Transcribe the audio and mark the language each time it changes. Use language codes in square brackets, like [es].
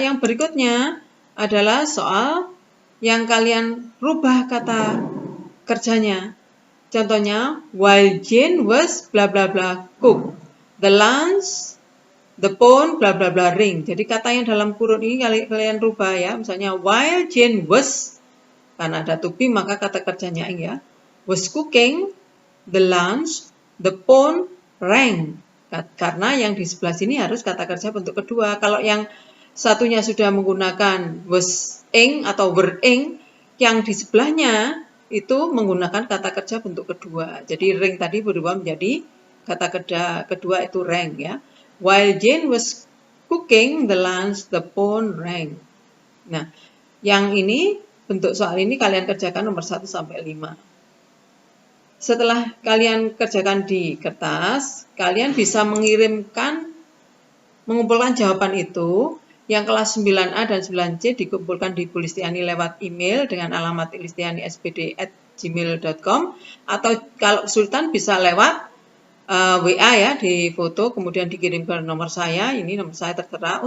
[id] Yang berikutnya adalah soal yang kalian rubah kata kerjanya. Contohnya, [en] while Jane was bla bla bla cook, the lunch, the phone, bla bla bla ring. [id] Jadi kata yang dalam kurun ini kalian rubah ya. Misalnya, [en] while Jane was, [id] karena ada [en] to be [id] maka kata kerjanya ya, [en] was cooking, the lunch, the phone, rang. [id] Karena yang di sebelah sini harus kata kerja bentuk kedua. Kalau yang satunya sudah menggunakan was ing atau were ing, yang di sebelahnya itu menggunakan kata kerja bentuk kedua. Jadi ring tadi berubah menjadi kata kerja kedua itu rang ya. [en] While Jane was cooking the lunch, the phone rang. [id] Nah, yang ini bentuk soal ini kalian kerjakan nomor 1 sampai 5. Setelah kalian kerjakan di kertas, kalian bisa mengumpulkan jawaban itu. Yang kelas 9A dan 9C dikumpulkan di Bu Listiani lewat email dengan alamat listiani.spd@gmail.com, atau kalau kesulitan bisa lewat WA ya, di foto kemudian dikirim ke nomor saya, ini nomor saya tertera.